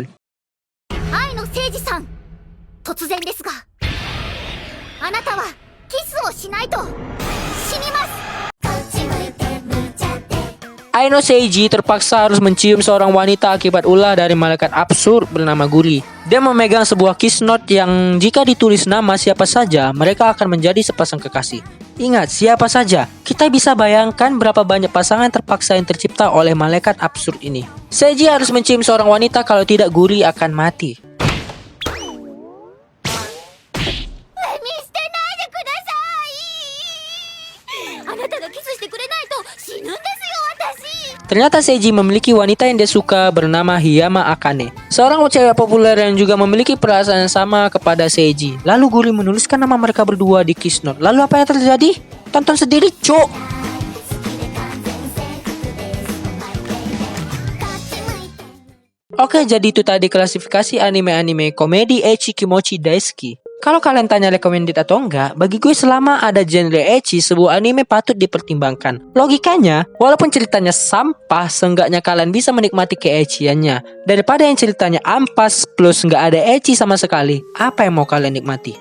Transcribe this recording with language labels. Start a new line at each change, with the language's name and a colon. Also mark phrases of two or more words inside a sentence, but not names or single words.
Japanese: 愛の誠司さん突然ですがあなたはキスをしないと死にますこっち向いて向いちゃって
Indonesian: Aino Seiji terpaksa harus mencium seorang wanita akibat ulah dari malaikat absurd bernama Guri. Dia memegang sebuah
English: kiss note
Indonesian: yang jika ditulis nama siapa saja, mereka akan menjadi sepasang kekasih. Ingat, siapa saja. Kita bisa bayangkan berapa banyak pasangan terpaksa yang tercipta oleh malaikat absurd ini. Seiji harus mencium seorang wanita, kalau tidak Guri akan mati.
Japanese: 見捨てないでくださいあなたがキスしてくれないと死ぬんですよ私
Indonesian: Ternyata Seiji memiliki wanita yang dia suka bernama Hiyama Akane, seorang cewek populer yang juga memiliki perasaan yang sama kepada Seiji. Lalu Guri menuliskan nama mereka berdua di
English: kiss note.
Indonesian: Lalu apa yang terjadi? Tonton sendiri, cok! Oke, jadi itu tadi klasifikasi anime-anime komedi ecchi
Japanese: kimochi daisuki.
Indonesian: Kalau kalian tanya recommended atau enggak, bagi gue selama ada genre ecchi, sebuah anime patut dipertimbangkan. Logikanya, walaupun ceritanya sampah, seenggaknya kalian bisa menikmati keeciannya. Daripada yang ceritanya ampas plus nggak ada ecchi sama sekali, apa yang mau kalian nikmati?